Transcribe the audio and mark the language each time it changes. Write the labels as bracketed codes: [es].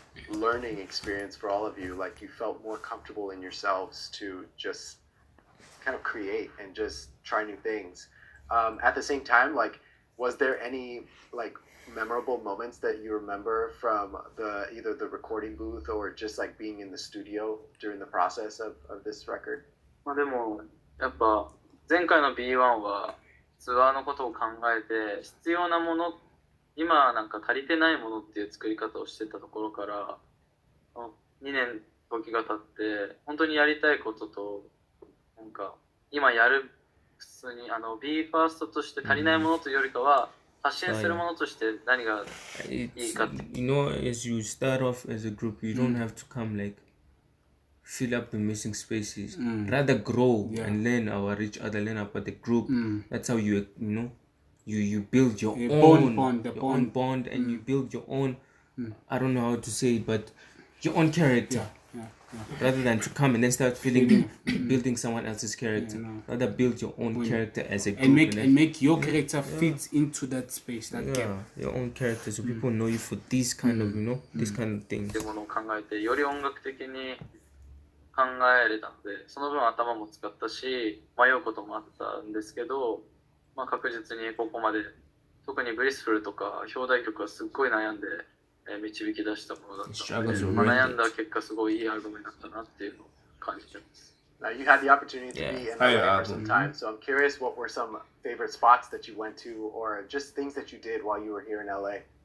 [en] Learning experience for all of you. Like, you felt more comfortable in yourselves to just kind of create and just try new things. At the same time, was there any, memorable moments that you remember from either the recording booth or just being in the studio during the process of this record? [ja] でもやっぱ前回の B1 はツアーのことを考えて必要なもの、今足りてないものっていう作り方をしてたところから2年時が経って本当にやりたいことと今やる普通にBE:FIRST として足りないものというよりかは発信するものとして何がいいかって。 [en] You know, as you start off as a group, you don't have to come fill up the missing spaces. Rather grow and learn each other, learn about the group. That's how you build your own bond, and you build your own. I don't know how to say it, but your own character. Rather than to come and then start building someone else's character. Rather build your own character as a group. And make your character fit into that space, that gap. Your own character, so people know you for these kind of, these kind of things. [ja] っていうものを考えてより音楽的に考えれたので、その分頭も使ったし迷うこともあったんですけど、確実にここまで特にブリスフルとか表題曲はすっごい悩んで導き出したものだったので、悩んだ結果すごいいいアルバムになったなっていうのを感じてます。 [en] Now, you had the opportunity to be in LA for some time, so I'm curious what were some favorite spots that you went to or just things that you did while you were here in LA?